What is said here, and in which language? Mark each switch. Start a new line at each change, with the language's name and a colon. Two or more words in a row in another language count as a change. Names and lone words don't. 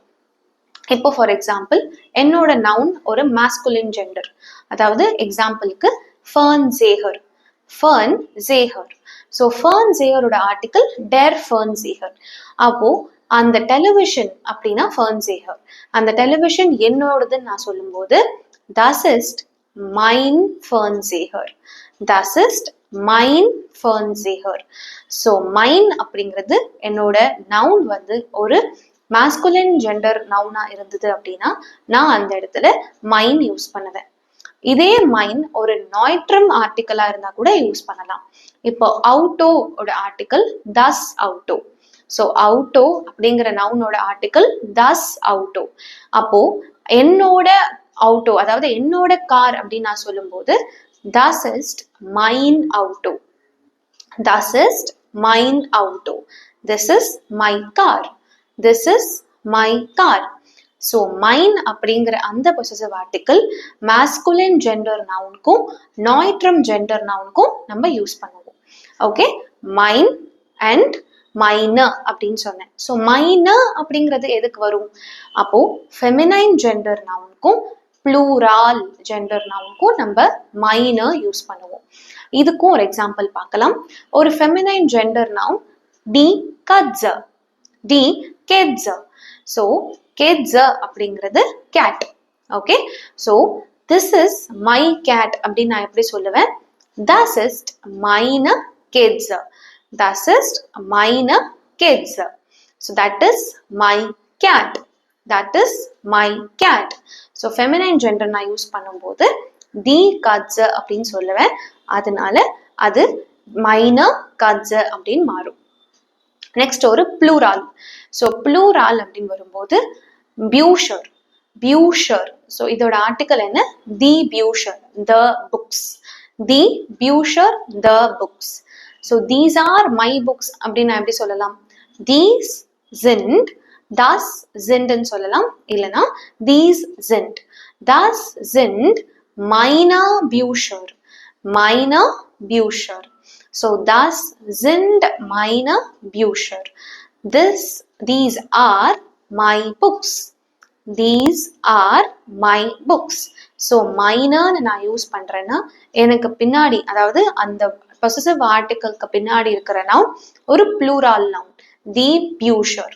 Tamil: இப்போ
English: for example
Tamil: என்னோட நவுன் ஒரு
English: masculine gender,
Tamil: அதாவது எக்ஸாம்பிளுக்கு ஃபர்ன் ஜேஹர். ஃபர்ன் ஜேஹர். ஸோ ஃபர்ன் ஜேஹரோட ஆர்டிகல்
German: der Fernseher.
Tamil: அப்போ அந்த டெலிவிஷன் அப்படின்னா ஃபர்ன் ஜேஹர். அந்த டெலிவிஷன் என்னோடதுன்னு நான் சொல்லும்போது
German: das ist mein Fernseher. Das ist mein Fernseher.
Tamil: ஸோ மைன் அப்படிங்கிறது என்னோட நவுன் வந்து ஒரு
English: masculine gender
Tamil: நவுனா இருந்தது அப்படின்னா நான் அந்த இடத்துல மைன் யூஸ் பண்ணுவேன். இதே மைன் ஒரு நாய்ட்ரம் ஆர்டிக்கலா இருந்தா கூட யூஸ் பண்ணலாம். இப்போ அவுட்டோட ஆர்டிக்கல்
German: das Auto.
Tamil: ஸோ அவுட்டோ அப்படிங்கிற நவுனோட ஆர்டிக்கல்
German: das Auto.
Tamil: அப்போ என்னோட அவுட்டோ, அதாவது என்னோட கார் அப்படின்னு நான் சொல்லும்போது
German: das ist mein Auto. Das ist mein Auto.
English: This is my car. This is my car.
Tamil: ஸோ மைன் அப்படிங்கிற அந்த
English: possessive article masculine gender
Tamil: நவுனுக்கும் நாய்ட்ரம் ஜெண்டர் நவுனுக்கும் நம்ம யூஸ் பண்ணுவோம். ஓகே, மைன் அண்ட் மைனர் அப்படின்னு சொன்னேன். ஸோ மைனர் அப்படிங்கிறது எதுக்கு வரும்? அப்போ
English: feminine gender
Tamil: நவுனுக்கும்
English: plural gender
Tamil: நவுனுக்கும் நம்ம மைனர் யூஸ் பண்ணுவோம். இதுக்கும் ஒரு எக்ஸாம்பிள் பார்க்கலாம். ஒரு
English: feminine gender
Tamil: நவுன்
German: die Katze, die Katze.
Tamil: ஸோ கெட்ஸ அப்படிங்கிறது கேட். ஓகே, ஸோ
English: this is my cat
Tamil: அப்படின்னு நான் எப்படி சொல்லுவேன்?
German: das ist meine Katze. Das ist meine Katze.
English: So that is my cat. That is my cat.
Tamil: ஸோ
English: feminine gender
Tamil: நான் யூஸ் பண்ணும்போது
German: die Katze
Tamil: அப்படின்னு சொல்லுவேன். அதனால அது
German: meine Katze
Tamil: அப்படின்னு மாறும். நெக்ஸ்ட் ஒரு ப்ளூரால். ஸோ ப்ளூரால் அப்படின்னு வரும்போது பியூஷர், பியூஷர். ஸோ இதோட ஆர்டிக்கல் என்ன?
German: die Bücher,
English: the books.
German: die Bücher,
English: the books.
Tamil: ஸோ
English: these are my books
Tamil: அப்படின்னு நான் எப்படி சொல்லலாம்?
German: தீஸ் sind, das sind
Tamil: ன்னு சொல்லலாம்.
German: இல்லைன்னா these sind. Das sind meine Bücher. Meine Bücher. So das sind meine Bücher.
English: These are my books. These are my books.
Tamil: So மைனர்னு நான் யூஸ் பண்றேன்னா எனக்கு பின்னாடி, அதாவது அந்த பொசசிவ் ஆர்டிக்கலுக்கு பின்னாடி இருக்கிற நவுன் ஒரு ப்ளூரால் நவுன்,
German: die Bücher.